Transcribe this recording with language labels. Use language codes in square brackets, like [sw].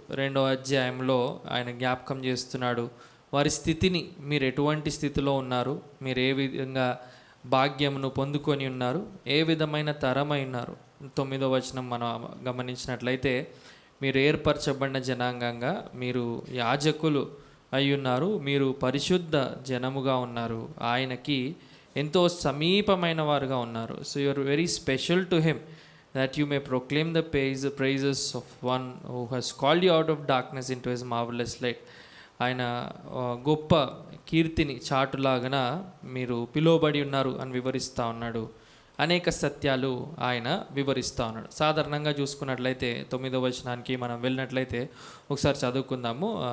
[te] 2వ అధ్యాయంలో ఆయన జ్ఞాపకం చేస్తున్నాడు వారి స్థితిని, మీరు ఎటువంటి స్థితిలో ఉన్నారు, మీరు ఏ విధంగా భాగ్యమును పొందుకొని ఉన్నారు, ఏ విధమైన తరమై ఉన్నారు. 9వ వచనం మనం గమనించినట్లయితే మీరు ఏర్పరచబడిన జనాంగంగా, మీరు యాజకులు అయ్యున్నారు, మీరు పరిశుద్ధ జనముగా ఉన్నారు, ఆయనకి ఎంతో సమీపమైన వారుగా ఉన్నారు. [en] So you are very special to him that you may proclaim the praises of one who has called you out of darkness into his marvelous light. [te] ఆయన గొప్ప కీర్తిని చాటులాగన మీరు పిలువబడి ఉన్నారు అని వివరిస్తూ ఉన్నాడు. అనేక సత్యాలు ఆయన వివరిస్తూ ఉన్నాడు. సాధారణంగా చూసుకున్నట్లయితే 9వ వచనానికి మనం వెళ్ళినట్లయితే ఒకసారి చదువుకుందాము.